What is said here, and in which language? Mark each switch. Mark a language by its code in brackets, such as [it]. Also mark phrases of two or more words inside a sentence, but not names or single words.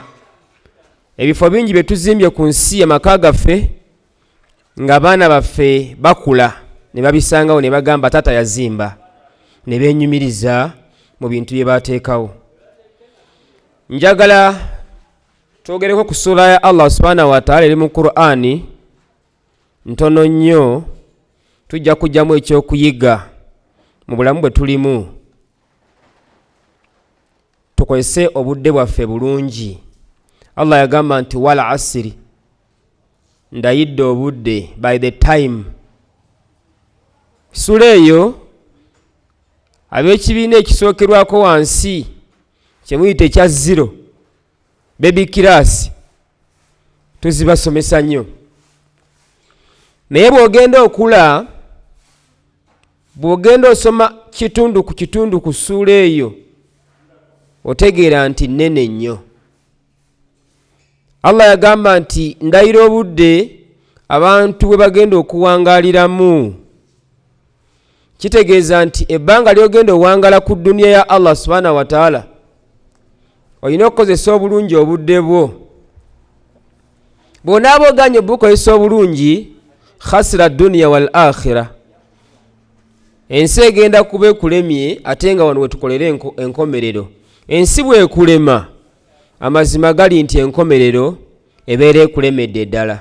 [lg] Ebifo bingi bye tuzimbye ku nsi amaka gaffe nga abaana baffe bakula ne babisangawo ne bagamba taata yazimba, ne beenyumiriza mu bintu bye baateekawo. Njagala twogereko ku sura ya Allah [ar] سبحانه وتعالى [lg] eri mu Qur'ani ntono nnyo, tujja kujjamu ekyokuyiga mu bulamu bwe tulimu, tukozese obudde bwaffe bulungi. Allah yagamba nti [ar] والعصر, [lg] ndayidde obudde, [en] by the time. [lg] Sura eyo ab'ekibiina ekisookerwako wansi kyemuyita ekya zero, [en] baby class, [lg] tuzibasomesa nnyo. Naye bw'ogenda okula, bw'ogenda osoma kitundu ku kitundu ku ssuula eyo, otegeera nti nnene nnyo. Allah yagamba nti ndayira obudde abantu bwe bagenda okuwangaaliramu. Kitegeeza nti ebbanga ly'ogenda owangala ku dduniya ya Allah [ar] سبحانه وتعالى, [lg] olina okukozesa obulungi obudde bwo. Bw'onaaba oganye obukozesa obulungi, [ar] خسر الدنيا والآخرة, [lg] ensi egenda kuba ekulemye, ate nga wano wetukolera enkomerero. Ensi bwekulema, amazima gali nti enkomerero ebeera ekulemedde ddala.